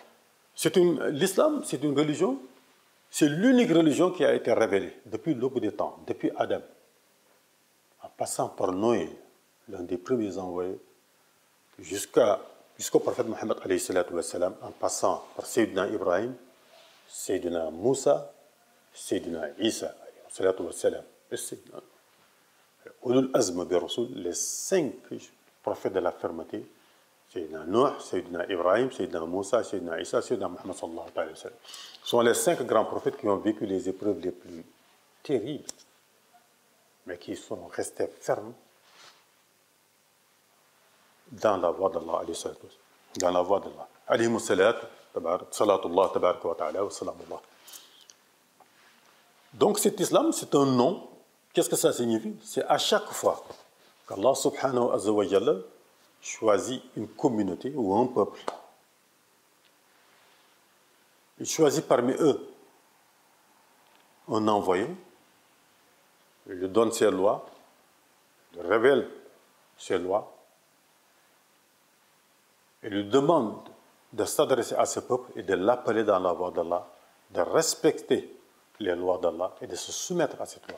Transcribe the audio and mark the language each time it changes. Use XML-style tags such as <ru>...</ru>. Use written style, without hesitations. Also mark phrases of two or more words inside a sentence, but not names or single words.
<fr>L'islam, c'est une religion, c'est l'unique religion qui a été révélée depuis l'aube des temps, depuis Adam, en passant par Noé, l'un des premiers envoyés, jusqu'au prophète Mohammed</fr> <ar>عليه الصلاة والسلام,</ar> <fr>en passant par Sayyidina Ibrahim, Sayyidina Moussa, Sayyidina Isa</fr> <ar>عليه الصلاة والسلام,</ar> <fr>et</fr> <ar>سيدنا أولو العزم بالرسول,</ar> <fr>les 5 prophètes de la fermeté, Sayyidina Nuh, Sayyidina Ibrahim, Sayyidina Moussa, Sayyidina Isa, Sayyidina Muhammad</fr> <ar>صلى الله عليه وسلم.</ar> <fr>Ce sont les 5 grands prophètes qui ont vécu les épreuves les plus terribles, mais qui sont restés fermes dans la voie d'Allah, dans la voie d'Allah.</fr> <ar>عليهم صلاة الله تبارك وتعالى وسلام الله.</ar> <fr>Donc cet islam, c'est un nom. Qu'est-ce que ça signifie? C'est à chaque fois qu'</fr> <ar>الله سبحانه وتعالى</ar> <fr>choisit une communauté ou un peuple. Il choisit parmi eux un envoyé, il lui donne ses lois, il révèle ses lois, il lui demande de s'adresser à ce peuple et de l'appeler dans la voie d'Allah, de respecter les lois d'Allah et de se soumettre à cette loi.</fr>